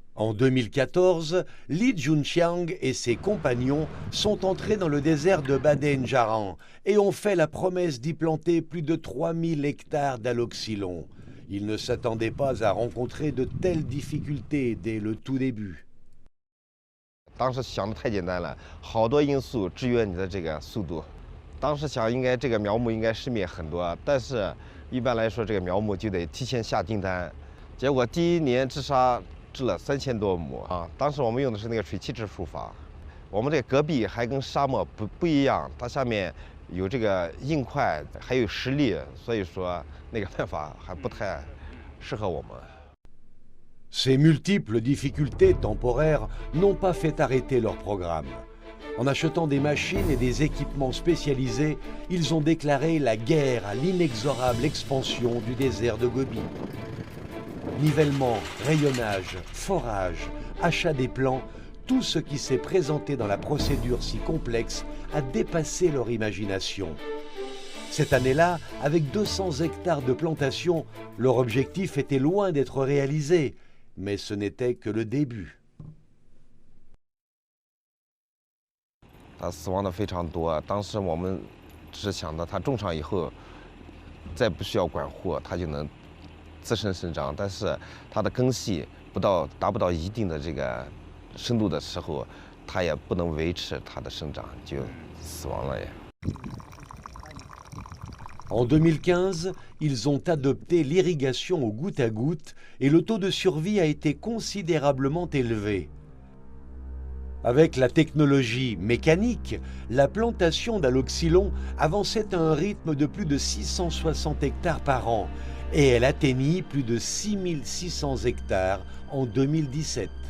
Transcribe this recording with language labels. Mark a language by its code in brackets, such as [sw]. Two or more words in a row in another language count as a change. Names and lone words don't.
[fr] En 2014, Li Junqiang et ses compagnons sont entrés dans le désert de Badin-Jaran et ont fait la promesse d'y planter plus de 3000 hectares d'aloxylon. Ils ne s'attendaient pas à rencontrer de telles difficultés dès le tout début. [zh] 当时想的太简单了，好多因素制约你的这个速度。当时想应该这个苗木应该失灭很多，但是一般来说这个苗木就得提前下订单。结果第一年治沙治了3000多亩啊！当时我们用的是那个水汽治术法，我们这戈壁还跟沙漠不一样，它下面有这个硬块，还有石砾，所以说那个办法还不太适合我们。 [fr] Ces multiples difficultés temporaires n'ont pas fait arrêter leur programme. En achetant des machines et des équipements spécialisés, ils ont déclaré la guerre à l'inexorable expansion du désert de Gobi. Nivellement, rayonnage, forage, achat des plants, tout ce qui s'est présenté dans la procédure si complexe a dépassé leur imagination. Cette année-là, avec 200 hectares de plantation, leur objectif était loin d'être réalisé, mais ce n'était que le début. [zh] 它死亡的非常多，当时我们只是想到它种上以后，再不需要管护，它就能自身生长。但是它的根系达不到一定的这个深度的时候，它也不能维持它的生长，就死亡了也。 [fr] En 2015, ils ont adopté l'irrigation au goutte à goutte et le taux de survie a été considérablement élevé. Avec la technologie mécanique, la plantation d'aloxylon avançait à un rythme de plus de 660 hectares par an et elle atteignit plus de 6600 hectares en 2017.